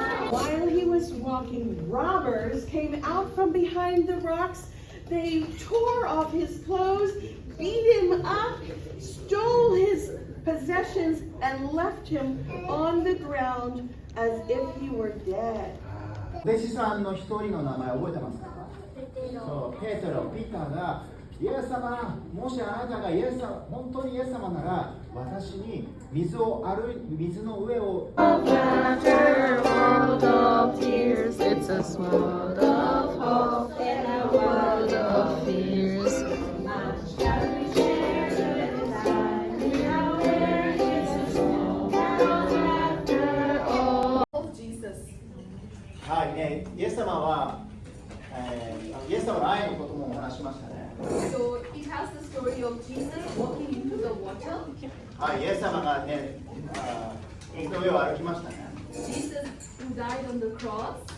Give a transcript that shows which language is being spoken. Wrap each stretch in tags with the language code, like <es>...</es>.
<en>While he was walking, robbers came out from behind the rocks. They tore off his clothes, beat him up, stole his possessions, and left him on the ground as if he were dead.</en> <ja>弟子さんの一人の名前覚えてますか？そう、ペテロ、ピタがイエス様、もしあなたが本当にイエス様なら、私に水の上を。</ja> <en>After a world of tears, it's a world of hope in a world of fears. Jesus.</en> <ja>はいね、イエス様は、イエス様の愛のこともお話しましたね。</ja> <en>So it has the story of Jesus walking into the water.</en> <ja>はい、イエス様がね、水の上を歩きましたね。</ja> <en>Jesus who died on the cross.</en>